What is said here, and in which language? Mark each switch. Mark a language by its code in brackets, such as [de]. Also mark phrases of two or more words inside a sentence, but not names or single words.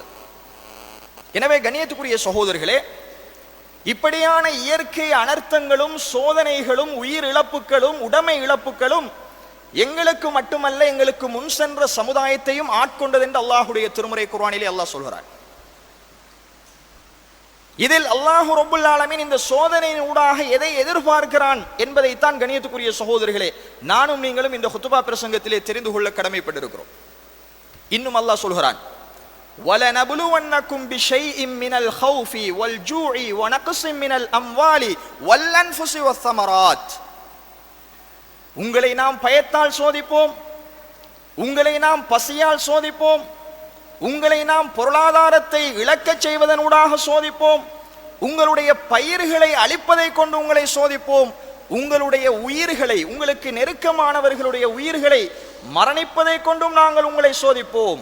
[ta] எனவே கண்ணியத்துக்குரிய சகோதரர்களே, இப்படியான இயற்கை அனர்த்தங்களும் சோதனைகளும் உயிர் இழப்புகளும் உடைமை இழப்புகளும் எங்களுக்கு மட்டுமல்ல, எங்களுக்கு முன் சென்ற சமுதாயத்தையும் ஆட்கொண்டது என்று அல்லாஹுடைய திருமறை குர்ஆனிலே அல்லாஹ் சொல்கிறார். இதில் [ar] الله رب العالمين [ta] இந்த சோதனையின் ஊடாக எதை எதிர்பார்க்கிறான் என்பதைத்தான் கண்ணியத்துக்குரிய சகோதரர்களே நானும் நீங்களும் இந்த ஹுத்பா பிரசங்கத்திலே தெரிந்து கொள்ள கடமைப்பட்டிருக்கிறோம். இன்னும் அல்லாஹ் சொல்கிறான், [ar] وَلَنَبْلُوَنَّكُمْ بِشَيْءٍ مِّنَ الْخَوْفِ وَالْجُوعِ وَنَقْصٍ مِّنَ الْأَمْوَالِ وَالْأَنْفُسِ وَالثَّمَرَاتِ. [ta] உங்களை நாம் பயத்தால் சோதிப்போம், உங்களை நாம் பசியால் சோதிப்போம், உங்களை நாம் பொருளாதாரத்தை இழக்கச் செய்வதனூடாக சோதிப்போம், உங்களுடைய பயிர்களை அழிப்பதை கொண்டு உங்களை சோதிப்போம், உங்களுடைய உயிர்களை, உங்களுக்கு நெருக்கமானவர்களுடைய உயிர்களை மரணிப்பதை கொண்டும் நாங்கள் உங்களை சோதிப்போம்.